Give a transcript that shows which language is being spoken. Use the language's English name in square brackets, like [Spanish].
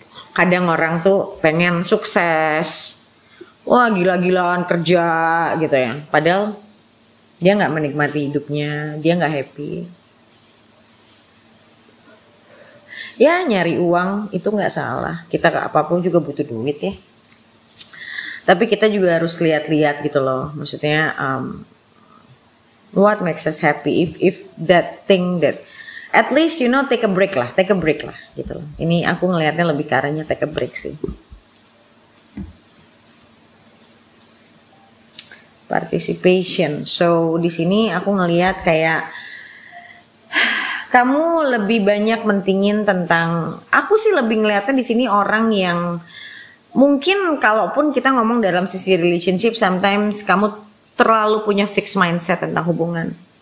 [Indonesian] Kadang orang tuh pengen sukses, wah gila-gilaan kerja gitu ya. Padahal dia nggak menikmati hidupnya, dia nggak happy. Ya nyari uang itu nggak salah. Kita apapun juga butuh duit ya. Tapi kita juga harus lihat-lihat gitu loh. Maksudnya [English] what makes us happy, if that thing that at least take a break [Indonesian] lah gitu loh. Ini aku ngelihatnya lebih ke arahnya [English] take a break [Indonesian] sih. Participation. So di sini aku ngelihat kayak kamu lebih banyak mentingin tentang, aku sih lebih ngelihatnya di sini orang yang mungkin kalaupun kita ngomong dalam sisi relationship, sometimes kamu terlalu punya fixed mindset tentang hubungan.